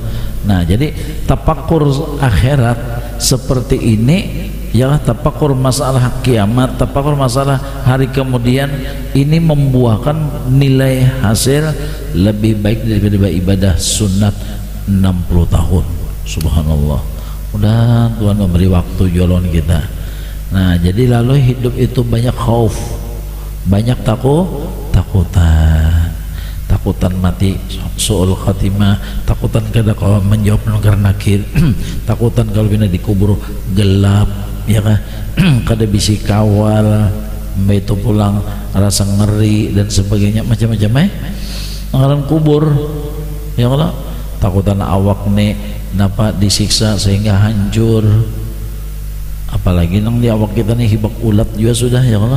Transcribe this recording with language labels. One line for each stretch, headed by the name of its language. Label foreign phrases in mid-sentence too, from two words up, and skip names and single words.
Indonesian: Nah jadi tafakur akhirat seperti ini ya tafakur masalah kiamat, tafakur masalah hari kemudian ini membuahkan nilai hasil lebih baik daripada ibadah sunat 60 tahun. Subhanallah. Mudah Tuhan memberi waktu jalan kita. Nah jadi lalu hidup itu banyak khauf, banyak takutan mati su'ul khatimah, takutan kada kalau menjawab munkar nakir takutan kalau bina dikubur gelap ya kan kada bisa kawal itu pulang rasa ngeri dan sebagainya macam-macam ngaran kubur
Arabic: يا الله
Indonesian: takutan awak nih napa disiksa sehingga hancur apalagi nang di awak kita nih hibak ulat juga sudah
Arabic: يا الله.